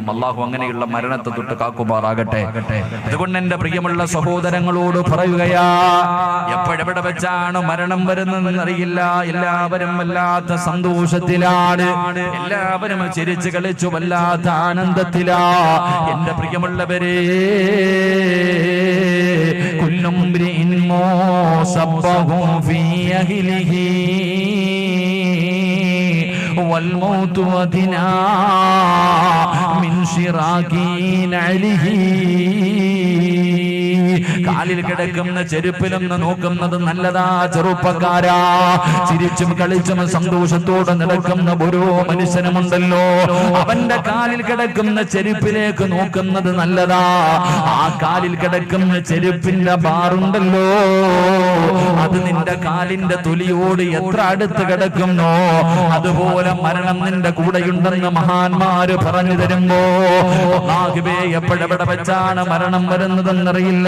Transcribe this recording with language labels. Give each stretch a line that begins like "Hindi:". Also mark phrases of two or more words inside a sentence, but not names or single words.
Malayalam: അള്ളാഹു അങ്ങനെയുള്ള മരണത്തെ തൊട്ട് കാക്കുമാറാകട്ടെ. അതുകൊണ്ട് എന്റെ പ്രിയമുള്ള സഹോദരങ്ങളോട് പറയുകയാ, എപ്പോഴെവിടെ വെച്ചാണ് മരണം വരുന്നതെന്ന് അറിയില്ല. എല്ലാവരും വല്ലാത്ത സന്തോഷത്തിലാണ്, എല്ലാവരും ചിരിച്ചു കളിച്ചു വല്ലാത്ത ആനന്ദത്തിലാ. എന്റെ പ്രിയമുള്ളവരെ,
Arabic: صبه في أهله والموت أدنى من شراك نعله.
Malayalam: കാലിൽ കിടക്കുന്ന ചെരുപ്പിലൊന്ന് നോക്കുന്നത് നല്ലതാ ചെറുപ്പക്കാരാ. ചിരിച്ചും കളിച്ചും സന്തോഷത്തോടെ നടക്കുന്ന ഓരോ മനുഷ്യനുമുണ്ടല്ലോ, അവന്റെ കാലിൽ കിടക്കുന്ന ചെരുപ്പിലേക്ക് നോക്കുന്നത് നല്ലതാ. ആ കാലിൽ കിടക്കുന്ന ചെരുപ്പിന്റെ ബാറുണ്ടല്ലോ, അത് നിന്റെ കാലിന്റെ തൊലിയോട് എത്ര അടുത്ത് കിടക്കുന്നോ അതുപോലെ മരണം നിന്റെ കൂടെയുണ്ടെന്ന് മഹാന്മാര് പറഞ്ഞു തരുമ്പോ, എപ്പോഴെവിടെ വെച്ചാണ് മരണം വരുന്നതെന്നറിയില്ല.